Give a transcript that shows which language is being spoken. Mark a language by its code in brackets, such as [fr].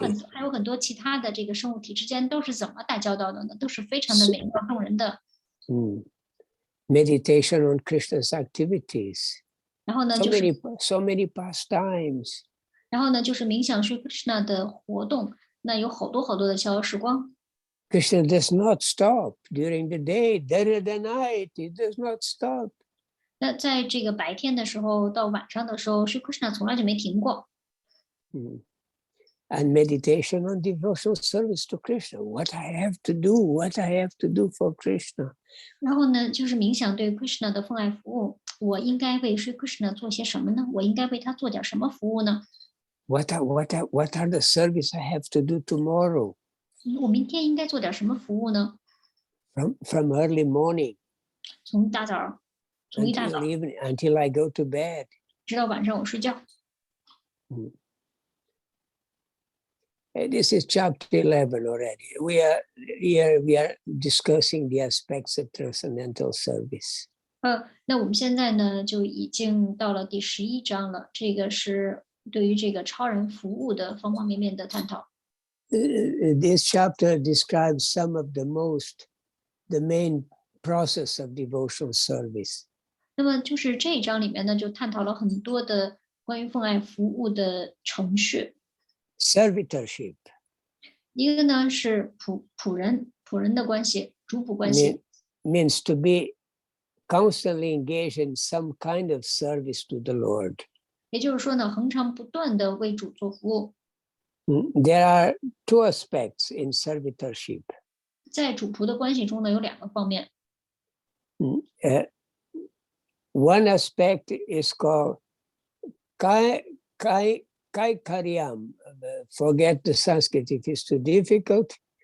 [zh] 还有很多其他的这个生物体之间都是怎么打交道的呢？都是非常的美妙动人的。 [en] Meditation on Krishna's activities. [zh] 然后呢， [en] so many pastimes. [zh] 然后呢，就是冥想Sri Krishna 的活动，那有好多好多的逍遥时光。 [en] Krishna does not stop during the day, during the night. He does not stop. [zh] 那在这个白天的时候到晚上的时候，Sri Krishna 从来就没停过。 [en] And meditation on devotional service to Krishna. What I have to do for Krishna. [zh] 然后呢，就是冥想对 Krishna 的奉爱服务。我应该为 Sri Krishna 做些什么呢？我应该为他做点什么服务呢？ [en] What are the service I have to do tomorrow? [zh] 我明天应该做点什么服务呢？ [en] From early morning [zh] 从一大早 [en] until I go to bed. [zh] 直到晚上我睡觉。 [en] This is chapter 11 already. We are discussing the aspects of transcendental service. [zh] 那我们现在呢就已经到了第11章了，这个是对于这个超人服务的方方面面的探讨。 [en] This chapter describes some of the main process of devotional service. [zh] 那么就是这一章里面呢，就探讨了很多的关于奉爱服务的程序。 [en] Servitorship. [zh] 一个呢是仆人的关系，主仆关系。 [en] Means to be constantly engaged in some kind of service to the Lord. [zh] 也就是说呢，恒常不断的为主做服务。 [en] There are two aspects in servitorship. [zh] 在主仆的关系中呢，有两个方面。 [en] One aspect is called Kaikaryam. Forget the Sanskrit; it is too difficult.